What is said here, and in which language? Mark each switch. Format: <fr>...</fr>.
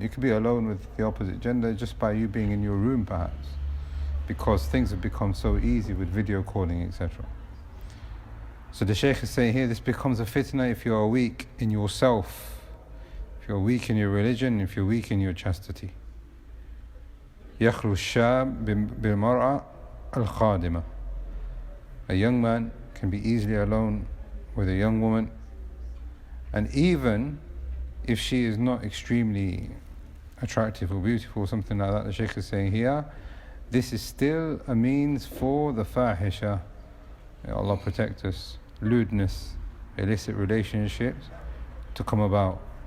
<en>You could be alone with the opposite gender just by you being in your room perhaps, because things have become so easy with video calling, etc. So the Shaykh is saying here, this becomes a fitna if you are weak in yourself, if you're weak in your religion, if you're weak in your chastity.</en> <ar>يخلو الشاب بالمرأة الخادمة.</ar> <en>A young man can be easily alone with a young woman, and even if she is not extremely attractive or beautiful, something like that, the Shaykh is saying here, this is still a means for the fahisha, may Allah protect us, lewdness, illicit relationships to come about.</en>